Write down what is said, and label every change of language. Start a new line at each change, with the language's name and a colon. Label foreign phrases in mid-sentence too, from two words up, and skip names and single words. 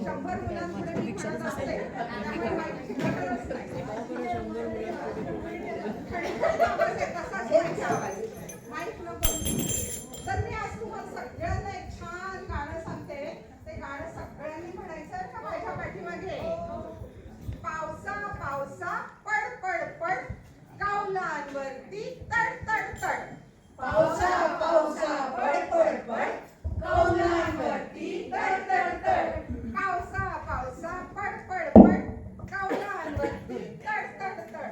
Marathi: 100 मुलांपुढे मी म्हणत असते. त्यामुळे माईकची गरज नाही. खडखड आवाज आहे, तसाच माईकचा आवाज. माईक नको. तर मी आज तुम्हाला सगळ्यांना एक छान गाणं सांगते. ते गाणं सगळ्यांनी म्हणायचं का माझ्या पाठीमागे. पावसा पावसा पड पड पड, कौलांवरती तड तड तड. पावसा पावसा पड पड पड, कौलांवरती तड तड तड. पावसा पावसा पड पड पड, कौलांवरती तड तड तड.